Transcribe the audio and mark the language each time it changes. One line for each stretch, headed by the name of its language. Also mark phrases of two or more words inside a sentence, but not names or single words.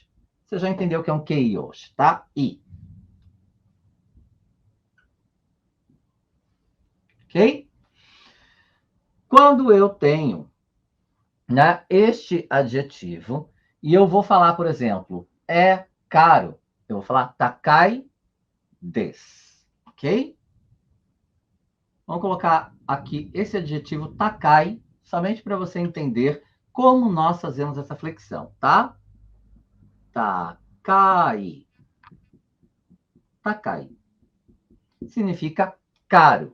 Portuguese: Você já entendeu o que é um keiyoshi, tá? Ok? Quando eu tenho, né, este adjetivo, e eu vou falar, por exemplo, é caro, eu vou falar
Japanese: 高いです,
Portuguese: ok? Vamos colocar aqui esse adjetivo takai, somente para você entender como nós fazemos essa flexão, tá?
Japanese: 高い。高い.
Portuguese: Significa caro.